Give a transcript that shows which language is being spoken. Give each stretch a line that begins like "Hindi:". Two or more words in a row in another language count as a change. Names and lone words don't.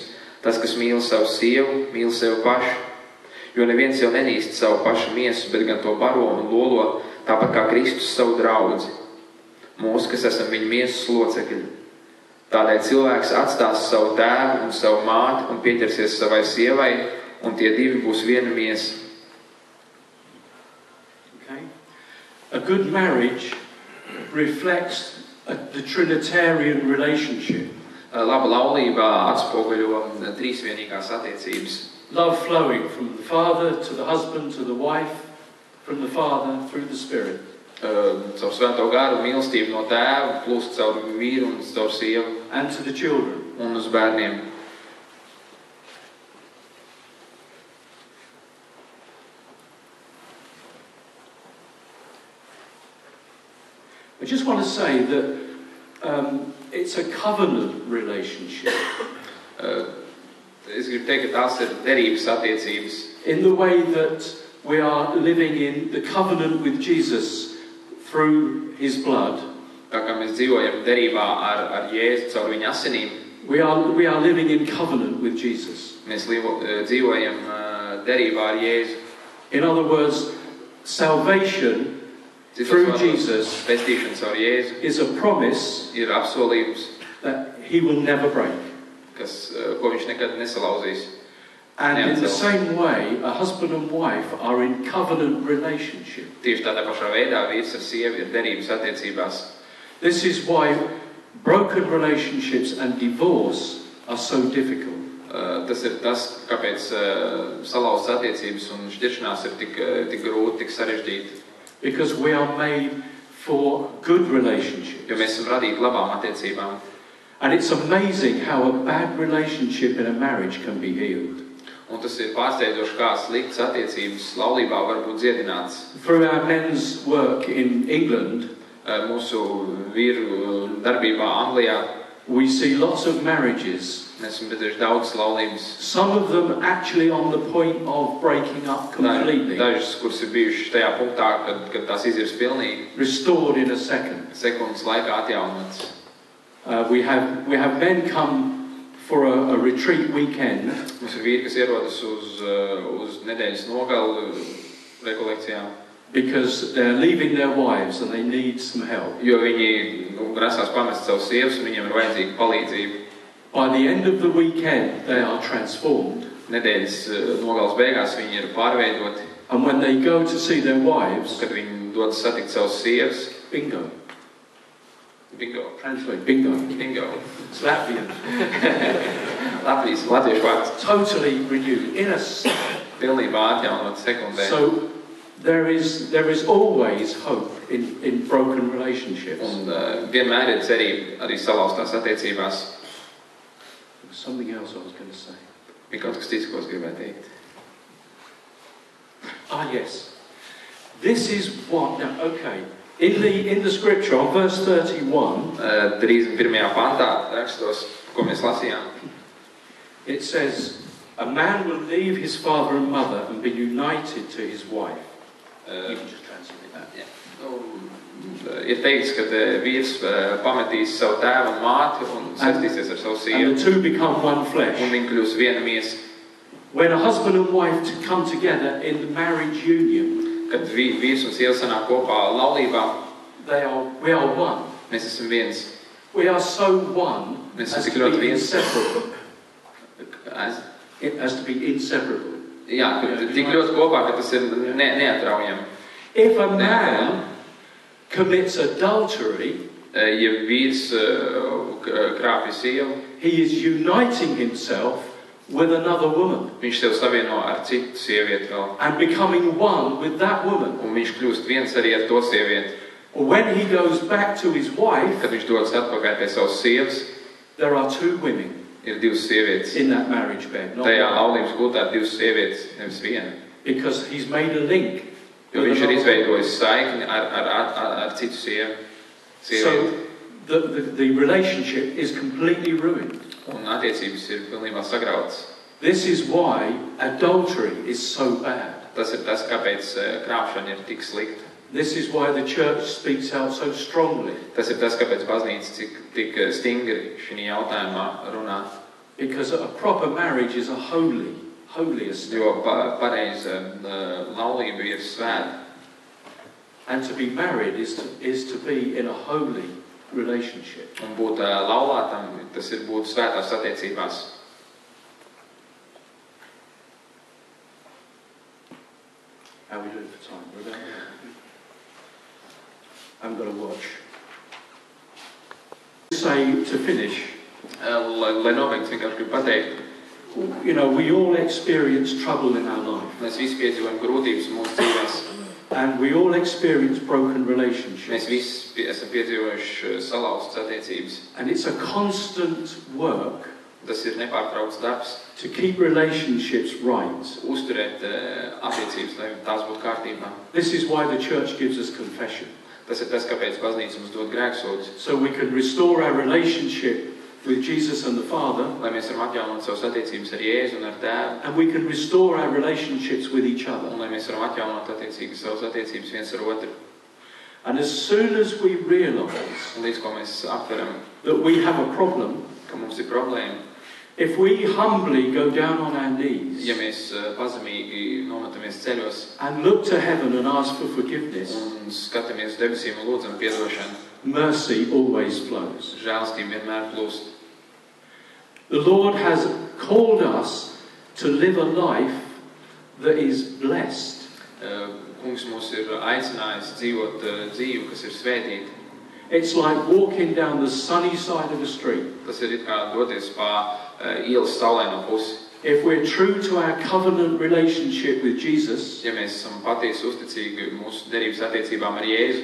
Latvian: Tas, kas mīl savu sievu, mīl sevi pašu. Jo neviens jau nenīst savu pašu miesu, bet gan to baro un lolo, tāpat kā Kristus savu draudzi. Mūs, kas esam viņa miesas locekļi. Tādēļ cilvēks atstās savu tēvu un savu māti un pieķersies savai sievai, un tie divi būs viena miesa.
English: Okay. A good marriage reflects the Trinitarian relationship.
Latvian: Laba laulība atspoguļo trīsvienīgās attiecības.
English: Love flowing from the father to the husband to the wife, from the father through the Spirit.
Latvian: Caur svēto garu mīlestību no tēva plūst caur vīru un caur sievu.
English: And to the children.
Latvian: Un uz bērniem.
English: I just want to say that it's a covenant relationship.
Latvian: Es gribu teikt, ka tās ir derības attiecības.
English: In the way that we are living in the covenant with Jesus through his blood.
Latvian: Tā kā mēs dzīvojam derībā ar Jēzu caur viņa asinīm.
English: We are living in covenant with Jesus.
Latvian: Mēs dzīvojam derībā ar Jēzu.
English: In other words, salvation through Jesus
Latvian: pestīšana caur Jēzu
English: is a promise
Latvian: ir apsolījums,
English: that he will never break.
Latvian: Ko viņš nekad nesalauzīs.
English: And in the same way, a husband and wife are in covenant relationship.
Latvian: Tieši tādā pašā veidā vīrs ar sievu ir derības attiecībās.
English: This is why broken relationships and divorce are so difficult.
Latvian: Tas ir tas, kāpēc salauztas attiecības un šķiršanās ir tik grūti, tik sarežģīti.
English: Because we are made for good relationships.
Latvian: Jo mēs esam radīti labām attiecībām.
English: And it's amazing how a bad relationship in a marriage can be healed.
Latvian: Un tas ir pārsteidzoši, kā sliktas attiecības laulībā var būt dziedināts.
English: Through our men's work in England,
Latvian: mūsu vīru darbībā Anglijā,
English: we see lots of marriages.
Latvian: Mēs esam redzējuši daudzas laulības.
English: Some of them actually on the point of breaking up completely.
Latvian: Dažas, kuras ir bijušas tajā punktā, kad tās izirs pilnīgi.
English: Restored in a second.
Latvian: Sekundes laikā atjaunotas.
English: We have men come for a retreat weekend.
Latvian: Mums ir vīri, kas ierodas uz nedēļas nogalu rekolekcijām.
English: Because they're leaving their wives and they need some help.
Latvian: Jo viņi grasās pamest savus sievas un viņiem ir vajadzīga palīdzība.
English: By the end of the weekend, they are transformed.
Latvian: Nedēļas nogales beigās viņi ir pārveidoti.
English: And when they go to see their wives,
Latvian: kad viņi dodas satikt savus sievas,
English: bingo. Bingo. Translate, bingo. Bingo. It's Latvian.
Latvian: Latviešu vārds.
English: Totally renewed. In a
Latvian: pilnībā atjaunot sekundē.
English: So there is always hope in broken relationships.
Latvian: Un vienmēr ir cerība arī salauztās attiecībās.
English: Something else I was going to say.
Latvian: Bija kaut kas cits, ko es gribēju teikt.
English: Yes. This is what, now, okay. In the scripture, on verse 31, 31.
Latvian: pantā rakstos, ko mēs lasījām.
English: It says, a man will leave his father and mother and be united to his wife. You can just translate that. Yeah.
Latvian: Ir teikts, ka vīrs pametīs savu tēvu un māti un saistīsies ar savu sievu.
English: And the two become one flesh.
Latvian: Un viņi kļūs viena miesa.
English: When a husband and wife come together in the marriage union,
Latvian: kad vīrs un sieva sanāk kopā laulībā,
English: we are one.
Latvian: Mēs esam viens.
English: We are so one
Latvian: Mēs
English: as
Latvian: esam
English: to
Latvian: ļoti
English: be
Latvian: viens.
English: inseparable. As to be inseparable.
Latvian: Jā, tik ļoti kopā, ka tas ir neatraujami.
English: If a man commits adultery,
Latvian: ja vīrs krāpj sievu,
English: he is uniting himself with another woman.
Latvian: Viņš sev savieno ar citu sievieti vēl.
English: And becoming one with that woman.
Latvian: Un viņš kļūst viens arī ar to sievieti.
English: When he goes back to his wife,
Latvian: kad viņš dodas atpakaļ pie savas sievas,
English: there are two women.
Latvian: Ir divas sievietes.
English: In that marriage bed.
Latvian: Tajā laulības gultā ir divas sievietes, nevis viena.
English: Because he's made a link.
Latvian: Jo viņš ir izveidojis saikni ar citu sievu.
English: So the relationship is completely ruined.
Latvian: Un attiecības ir pilnībā sagrautas.
English: This is why adultery is so bad.
Latvian: Tas ir tas, kāpēc krāpšana ir tik slikta.
English: This is why the church speaks out so strongly.
Latvian: Tas ir tas, kāpēc baznīca tik stingri šī jautājumā runā.
English: Because a proper marriage is a holy estate.
Latvian: Jo pareiza laulība ir svēta.
English: And to be married is to be in a holy relationship.
Latvian: Un būt laulātam, tas ir būt svētās attiecībās.
English: How are we doing for time? I'm going to watch. Say to finish.
Latvian: Lai nobeigts, vienkārši gribu pateikt.
English: You know, we all experience trouble in our life.
Latvian: Mēs visi piedzīvojam grūtības mūsu dzīvēs.
English: And we all experience broken relationships.
Latvian: Mēs visi esam piedzīvojuši salauztas attiecības.
English: And it's a constant work.
Latvian: Tas ir nepārtraukts darbs.
English: To keep relationships right.
Latvian: Uzturēt attiecības, lai tās būtu kārtībā.
English: This is why the church gives us confession.
Latvian: Tas ir tas, kāpēc baznīca mums dod grēksūdzi.
English: So we can restore our relationship with Jesus and the Father.
Latvian: Lai mēs varam atjaunot savas attiecības ar Jēzu un ar Tēvu.
English: And we can restore our relationships with each other.
Latvian: Un lai mēs varam atjaunot savas attiecības viens ar otru.
English: And as soon as we realize
Latvian: līdz ko mēs aptveram,
English: that we have a problem,
Latvian: ka mums ir problēma,
English: if we humbly go down on our knees,
Latvian: ja mēs pazemīgi nometamies ceļos
English: and look to heaven and ask for forgiveness,
Latvian: un skatāmies uz debesīm un lūdzam piedošanu,
English: mercy always flows.
Latvian: Žēlastība vienmēr plūst.
English: The Lord has called us to live a life that is blessed.
Latvian: Kungs mūs ir aicinājis dzīvot dzīvi, kas ir svētīta.
English: It's like walking down the sunny side of the street.
Latvian: Tas ir kā doties pa ielas saulaino pusi.
English: If we're true to our covenant relationship with Jesus,
Latvian: ja mēs esam patiesi uzticīgi mūsu derības attiecībām ar Jēzu,